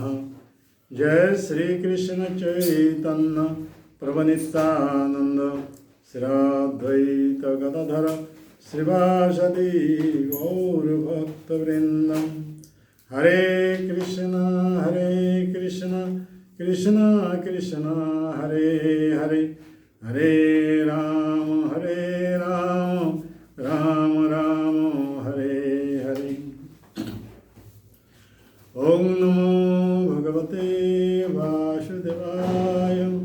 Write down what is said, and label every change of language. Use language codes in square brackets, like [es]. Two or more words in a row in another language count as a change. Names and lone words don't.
[bn] জয় শ্রী কৃষ্ণ চৈতন্য প্রভু নিত্যানন্দ শ্রী অদ্বৈত গদাধর শ্রীবাসদি গৌর ভক্তবৃন্দ। হরে কৃষ্ণ কৃষ্ণ কৃষ্ণ হরে হরে হরে রাম রাম রাম হরে হরে। [sa] ওং নমো ভগবতে বাসুদেবায়।